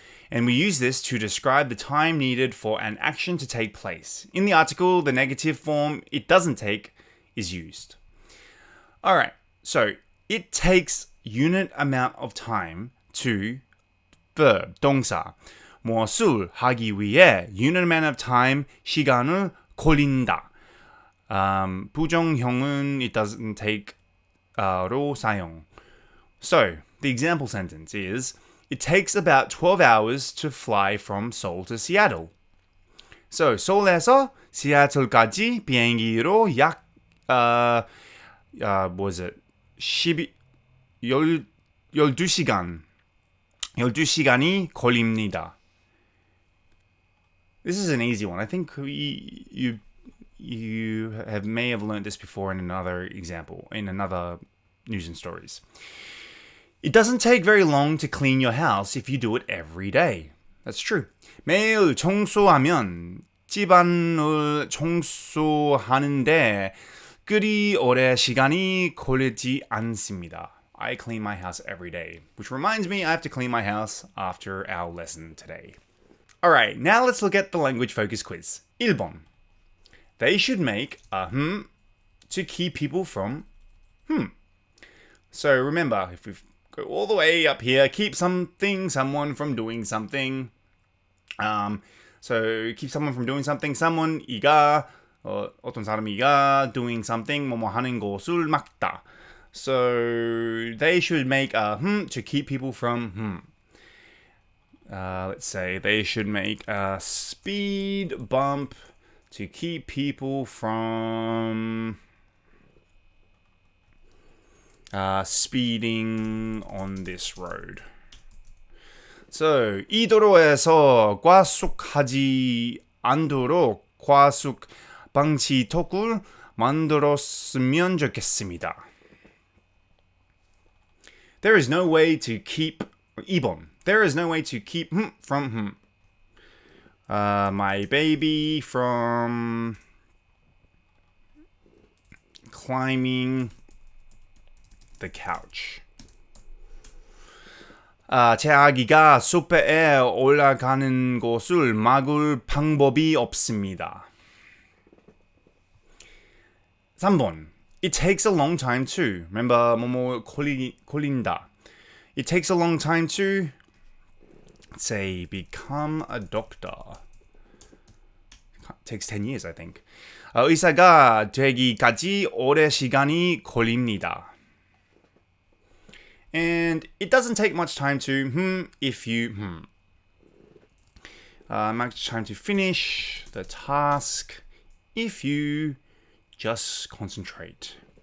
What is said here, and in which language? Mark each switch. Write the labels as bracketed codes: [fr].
[en] And we use this to describe the time needed for an action to take place. In the article, the negative form it doesn't take is used. Alright, so it takes unit amount of time to verb, 동사. [ko] 무엇을 하기 위해 [en] unit amount of time, [ko] 시간을 걸린다. 부정형은 it doesn't take 로 사용. [en] So, the example sentence is, it takes about 12 hours to fly from Seoul to Seattle. [ko] So, 서울에서 시애틀까지 비행기로 약, 12시간이 걸립니다. [en] This is an easy one. I think you may have learned this before in another example, in another news and stories. It doesn't take very long to clean your house if you do it every day. That's true. [ko] 매일 청소하면 집안을 청소하는데 그리 오래 시간이 걸리지 않습니다. [en] I clean my house every day, which reminds me I have to clean my house after our lesson today. Alright, now let's look at the language focus quiz. [ko] 1번. [en] They should make a to keep people from So remember, if we go all the way up here, keep something, someone from doing something. So keep someone from doing something. someone, [ko] 이가, 어떤 사람이가 [en] doing something, [ko] 뭐뭐 하는 것을 막다. [en] So they should make a to keep people from let's say they should make a speed bump to keep people from speeding on this road. [ko] So, 이 도로에서 과속하지 않도록 과속 방지턱을 만들었으면 좋겠습니다. [en] There is no way to keep 2번. There is no way to keep from my baby from climbing the couch. [ko] 제 아기가 소파에 올라가는 것을 막을 방법이 없습니다. [en] 3번. It takes a long time to. Remember, 걸린다. It takes a long time to, say, become a doctor. It takes 10 years, I think. [ko] 의사가 되기까지 오랜 시간이 걸립니다. [en] And it doesn't take much time to, if you, much time to finish the task if you just concentrate.